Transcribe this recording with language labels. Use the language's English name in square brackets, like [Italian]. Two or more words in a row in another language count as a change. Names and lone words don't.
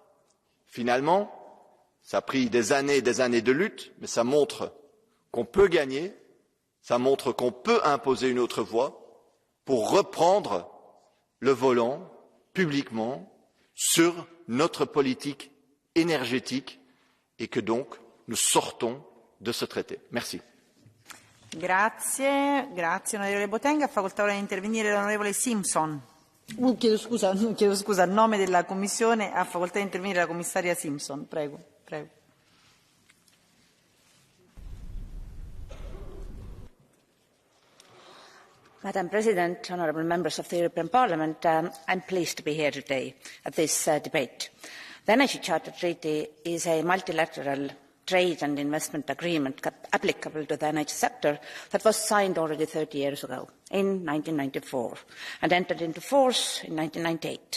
[French] Finalement, ça a pris des années de lutte, mais ça montre qu'on peut gagner, ça montre qu'on peut imposer une autre voie pour reprendre le volant publiquement sur notre politique énergétique et que donc nous sortons de ce traité. Merci. [Italian] Grazie, onorevole Botenga. Ha facoltà ora di intervenire l'onorevole Simpson. Chiedo scusa, a nome della Commissione ha facoltà di intervenire la commissaria Simpson. Prego. [English] Madam President, honourable members of the European Parliament, I'm pleased to be here today at this debate. The Energy Charter Treaty is a multilateral trade and investment agreement applicable to the energy sector that was signed already 30 years ago, in 1994, and entered into force in 1998.